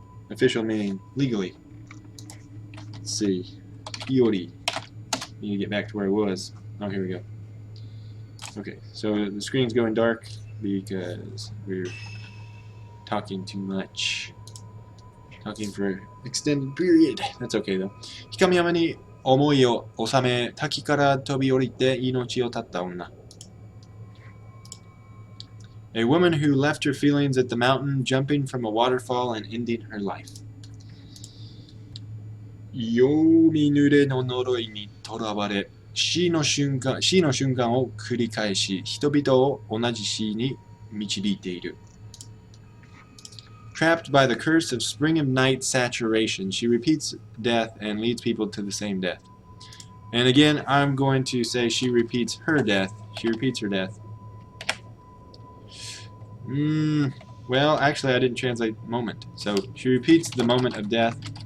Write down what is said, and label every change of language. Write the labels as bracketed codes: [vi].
[en] Official meaning legally. Let's see. Iori. Need to get back to where I was. Oh, here we go. Okay, so the screen's going dark because we're talking too much. Talking for an extended period. That's okay though. [ja] 光山に思いを収め、滝から飛び降りて命を絶った女。 [en] A woman who left her feelings at the mountain, jumping from a waterfall and ending her life. [ja] 夜見濡れの呪いにとらわれ、死の瞬間を繰り返し、人々を同じ死に導いている。 [en] Trapped by the curse of spring of night saturation, she repeats death and leads people to the same death. And again, I'm going to say she repeats her death. She repeats her death. Well, actually, I didn't translate moment. So she repeats the moment of death.